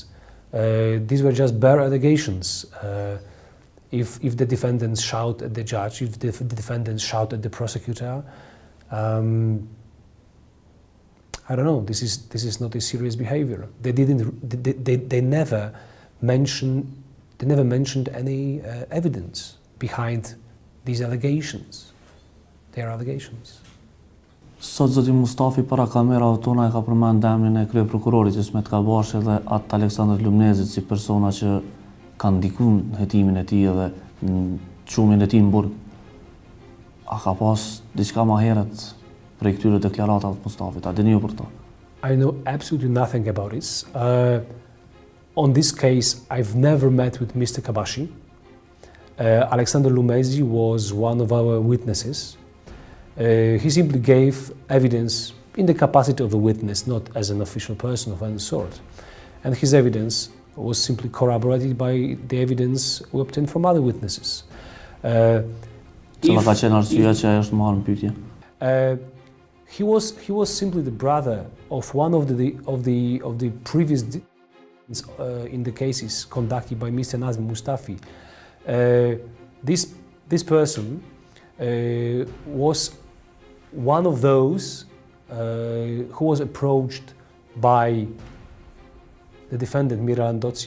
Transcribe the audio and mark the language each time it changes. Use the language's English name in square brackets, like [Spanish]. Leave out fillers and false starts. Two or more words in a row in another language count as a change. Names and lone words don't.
[English] These were just bare allegations. If the defendants shout at the judge, if the defendants shout at the prosecutor, I don't know. This is not a serious behavior. They never mentioned any evidence behind these allegations. They are allegations. [Albanian] Sot zoti Mustafi para kamerave tona e ka përmend emrin e kryeprokurorit Ismet Kabashi dhe atë Aleksandër Lumnezit si persona që kanë ndikuar hetimin e tij dhe çumin e tij në burg. A ka pas diçka më herët për këtyre deklaratave të Mustafit? A dini ju për to? [English] I know absolutely nothing about this. On this case, I've never met with Mr. Kabashi. Alexander Lumezi was one of our witnesses. He simply gave evidence in the capacity of a witness, not as an official person of any sort. And his evidence was simply corroborated by the evidence we obtained from other witnesses. [Albanian] Cila ka qenë arsyeja që ai është marrë në pyetje? [English] He was simply the brother of one of the previous in the cases conducted by Mr. Nazmi Mustafi. This person was one of those who was approached by the defendant Mira Ndotsi.